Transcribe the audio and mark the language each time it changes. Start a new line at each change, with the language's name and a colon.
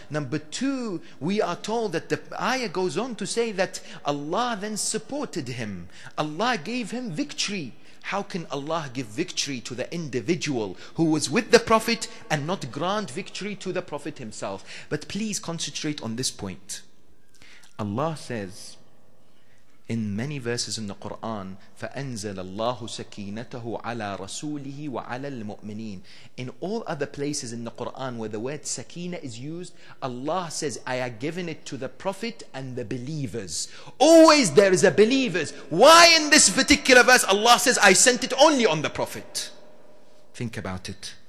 English: Number two, we are told that the ayah goes on to say that Allah then supported him. Allah gave him victory. How can Allah give victory to the individual who was with the Prophet and not grant victory to the Prophet himself? But please concentrate on this point. Allah says, in many verses in the Quran,
Arabic: فَأَنزَلَ اللَّهُ سَكِينَتَهُ عَلَى رَسُولِهِ وَعَلَى الْمُؤْمِنِينَ.
English: In all other places in the Quran where the word sakina is used, Allah says, I have given it to the Prophet and the believers. Always there is a believers. Why in this particular verse Allah says, I sent it only on the Prophet? Think about it.